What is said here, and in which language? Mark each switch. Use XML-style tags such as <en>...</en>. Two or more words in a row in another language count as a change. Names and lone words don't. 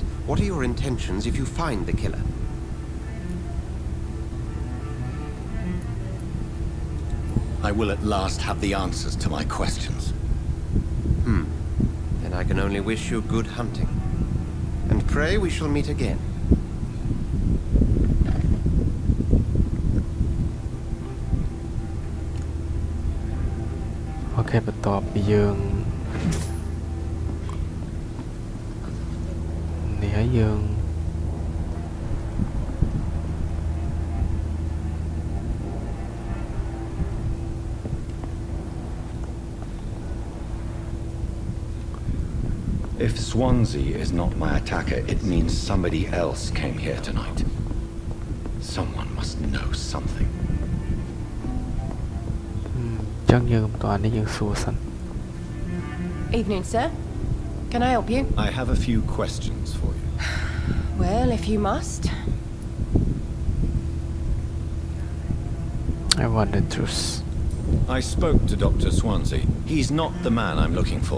<en>What are your intentions if you find the killer? I will at last have the answers to my questions. Then I can only wish you good hunting. And pray we shall meet again.</en> <km>អូខេបន្ទាប់ពីយើងនេះហើយយើង</km> <en>If Swansea is not my attacker, it means somebody else came here tonight. Someone must know something.</en> <km>ចឹងយើងបន្តនេះយើងសួរសិន</km> <en>Evening, sir. Can I help you? I have a few questions for you. Well, if you must. I want the truth I spoke to Dr. Swansea. He's not the man I'm looking for.</en>